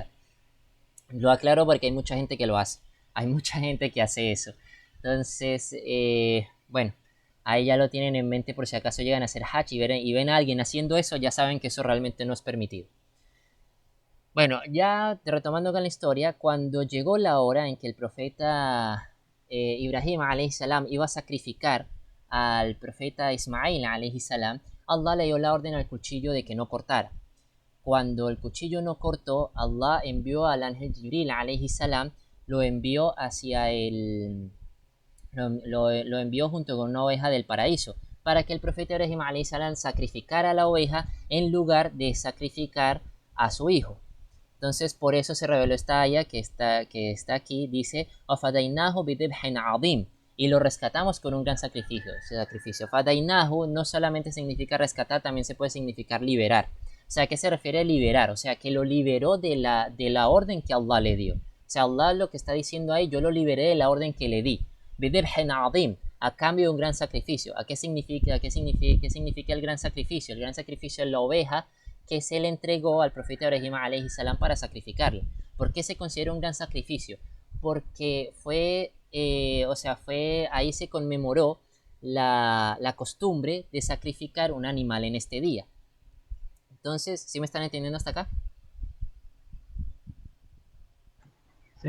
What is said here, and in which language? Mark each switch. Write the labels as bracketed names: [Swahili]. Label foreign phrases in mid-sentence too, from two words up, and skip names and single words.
[Spanish] Lo aclaro porque hay mucha gente que lo hace. Hay mucha gente que hace eso. Entonces, bueno, ahí ya lo tienen en mente por si acaso llegan a hacer Hajj y ven a alguien haciendo eso, ya saben que eso realmente no es permitido. Bueno, ya retomando con la historia, cuando llegó la hora en que el profeta Ibrahim [Arabic] عليه السلام [Spanish] iba a sacrificar al profeta Ismail [Arabic] عليه السلام, [Spanish] Allah le dio la orden al cuchillo de que no cortara. Cuando el cuchillo no cortó, Allah envió al ángel Jibril [Arabic] عليه السلام, [Spanish] lo envió hacia el lo envió junto con una oveja del paraíso para que el profeta Ibrahim [Arabic] عليه السلام [Spanish] sacrificara a la oveja en lugar de sacrificar a su hijo. Entonces por eso se reveló esta aya que está aquí, dice [Arabic] وَفَدَيْنَاهُ بِذِبْحٍ عَظِيمٍ [Spanish] y lo rescatamos con un gran sacrificio. Fadainahu no solamente significa rescatar, también se puede significar liberar. O sea, ¿a qué se refiere liberar? O sea, que lo liberó de la orden que Allah le dio. O sea, Allah lo que está diciendo ahí, yo lo liberé de la orden que le di. [Arabic] بذبح عظيم, [Spanish] a cambio de un gran sacrificio. ¿A qué significa? ¿Qué significa el gran sacrificio? El gran sacrificio es la oveja que se le entregó al profeta Ibrahim [Arabic] عليه السلام [Spanish] para sacrificarlo. ¿Por qué se considera un gran sacrificio? Porque ahí se conmemoró la costumbre de sacrificar un animal en este día. Entonces, ¿sí me están entendiendo hasta acá? Sí.